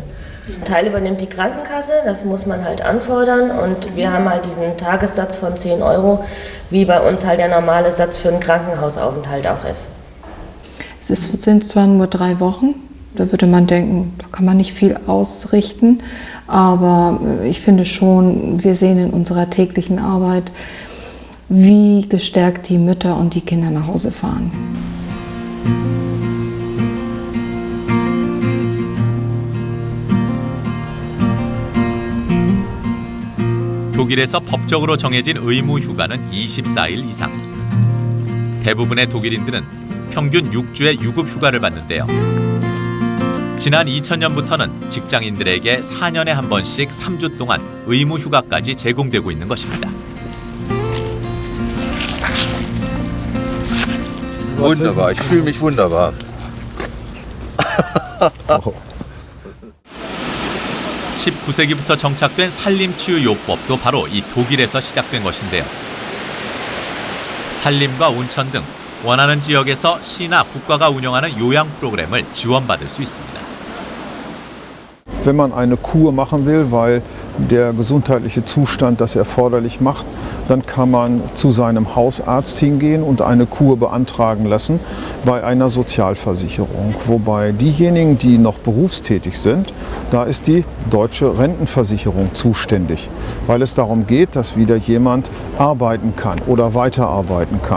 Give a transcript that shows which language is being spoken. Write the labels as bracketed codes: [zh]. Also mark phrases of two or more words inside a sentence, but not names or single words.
[ko] Ein Teil übernimmt die Krankenkasse, das muss man halt anfordern und wir haben halt diesen Tagessatz von 10 €, wie bei uns halt der normale Satz für einen Krankenhausaufenthalt auch ist. Es sind zwar nur 3 Wochen, da würde man denken, da kann man nicht viel ausrichten, aber ich finde schon, wir sehen in unserer täglichen Arbeit, wie gestärkt die Mütter und die Kinder nach Hause fahren. 독일에서 법적으로 정해진 의무 휴가는 24일 이상. 대부분의 독일인들은 평균 6주의 유급 휴가를 받는데요. 지난 2000년부터는 직장인들에게 4년에 한 번씩 3주 동안 의무 휴가까지 제공되고 있는 것입니다. [de] Wunderbar, ich fühle mich wunderbar. [ko] 19세기부터 정착된 산림치유요법도 바로 이 독일에서 시작된 것인데요. 산림과 온천 등 원하는 지역에서 시나 국가가 운영하는 요양 프로그램을 지원받을 수 있습니다. [de] Wenn man eine Kur machen will, weil der gesundheitliche Zustand das erforderlich macht, dann kann man zu seinem Hausarzt hingehen und eine Kur beantragen lassen bei einer Sozialversicherung. Wobei diejenigen, die noch berufstätig sind, da ist die deutsche Rentenversicherung zuständig, weil es darum geht, dass wieder jemand arbeiten kann oder weiterarbeiten kann.